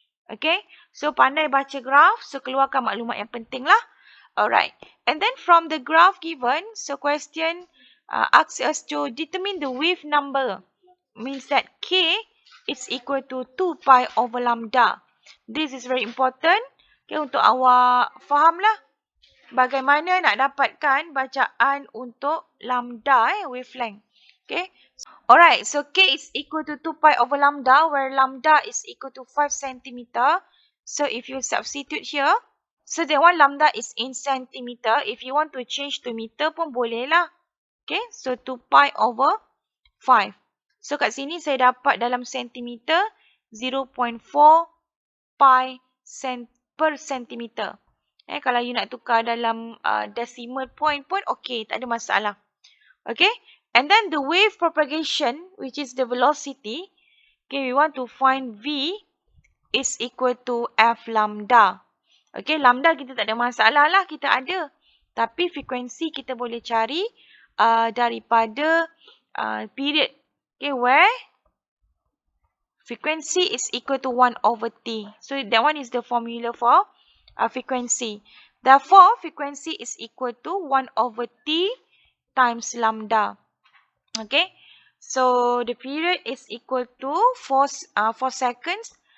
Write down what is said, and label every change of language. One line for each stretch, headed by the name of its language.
Malay: Okay, so pandai baca graph, so keluarkan maklumat yang penting lah.
English: Alright, and then from the graph given, so question asks us to determine the wave number. Means that K is equal to 2 pi over lambda. This is very important.
Malay: Okay, untuk awak faham lah bagaimana nak dapatkan bacaan untuk lambda wavelength. Okay.
English: Alright, so K is equal to 2 pi over lambda, where lambda is equal to 5 cm. So if you substitute here, so that one lambda is in centimeter. If you want to change to meter
Malay: pun boleh lah.
English: Okay, so 2 pi over 5.
Malay: So kat sini saya dapat dalam sentimeter 0.4 pi per centimeter. Kalau you nak tukar dalam decimal point pun okay, tak ada masalah.
English: Okay, and then the wave propagation, which is the velocity, okay, we want to find V is equal to F lambda.
Malay: Okay, lambda kita tak ada masalah lah, kita ada. Tapi frekuensi kita boleh cari daripada period.
English: Okay, where frequency is equal to 1 over T. So that one is the formula for frequency. Therefore, frequency is equal to 1 over T times lambda. Okay, so the period is equal to 4 seconds.